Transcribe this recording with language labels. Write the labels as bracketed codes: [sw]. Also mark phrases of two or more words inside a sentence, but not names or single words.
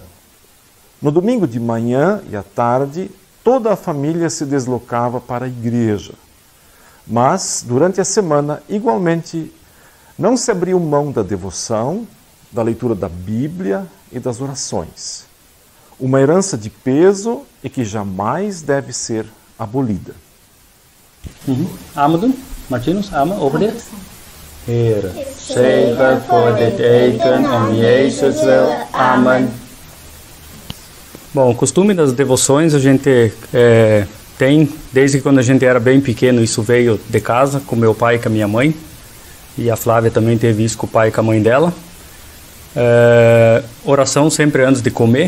[pt] No domingo de manhã e à tarde, toda a família se deslocava para a igreja. Mas, durante a semana, igualmente, não se abriu mão da devoção, da leitura da Bíblia e das orações. Uma herança de peso e que jamais deve ser abolida. [nl] Amen. Martinus, amen. Over dit. Heere, zegen voor dit eten, om Jezus wil. Amen. [pt] Bom, o costume das devoções a gente tem desde quando a gente era bem pequeno. Isso veio de casa, com meu pai e com a minha mãe. E a Flávia também teve isso com o pai e com a mãe dela. Oração sempre antes de comer.